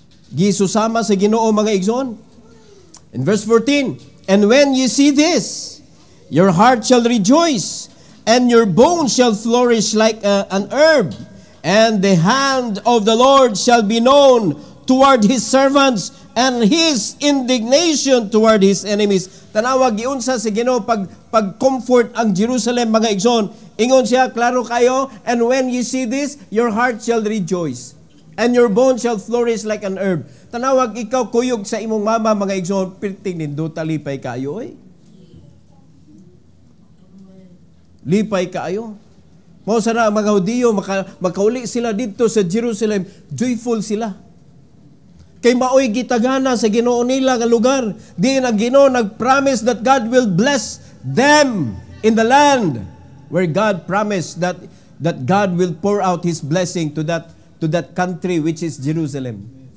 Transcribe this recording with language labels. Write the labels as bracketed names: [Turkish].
[Cebuano] Gisusama sa Ginoo mga igsoon. [English] In verse 14, and when you see this, your heart shall rejoice, and your bones shall flourish like an herb, and the hand of the Lord shall be known toward His servants, and His indignation toward His enemies. [Cebuano] Tanawag giunsa sa Ginoo pag-comfort ang Jerusalem mga igsoon. Ingon siya, klaro kayo, [English] and when you see this, your heart shall rejoice, and your bones shall flourish like an herb. [Cebuano] Tanawag ikaw kuyog sa imong mama mga igsoon, pirting nindo talipay kayo oy. Lipay kayo. Mao sana ang mga Hudiyo makauli sila dito sa Jerusalem, joyful sila. Kay maoy gitagana sa Ginoo nila nga lugar. Diin ang Ginoo nag-promise [English] that God will bless them in the land where God promised that God will pour out His blessing to that country which is Jerusalem.